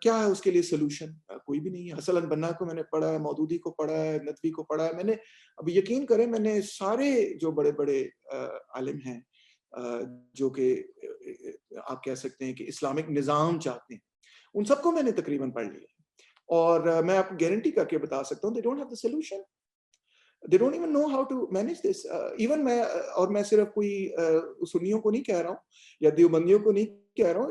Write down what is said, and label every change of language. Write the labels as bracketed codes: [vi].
[ur] کیا ہے اس کے لیے سولوشن؟ کوئی بھی نہیں ہے. حسن البنا کو میں نے پڑھا ہے, مودودی کو پڑھا ہے, ندوی کو پڑھا ہے. میں نے, اب یقین کریں, میں نے سارے جو بڑے بڑے عالم ہیں جو کہ آپ کہہ سکتے ہیں کہ اسلامک نظام چاہتے ہیں, ان سب کو میں نے تقریباً پڑھ لیا. اور میں آپ کو گارنٹی کر کے بتا سکتا ہوں, [en] they don't have the solution. They don't even know how to manage this. [ur] Even میں صرف کوئی سنیوں کو نہیں کہہ رہا ہوں یا دیوبندیوں کو نہیں کہہ رہا ہوں.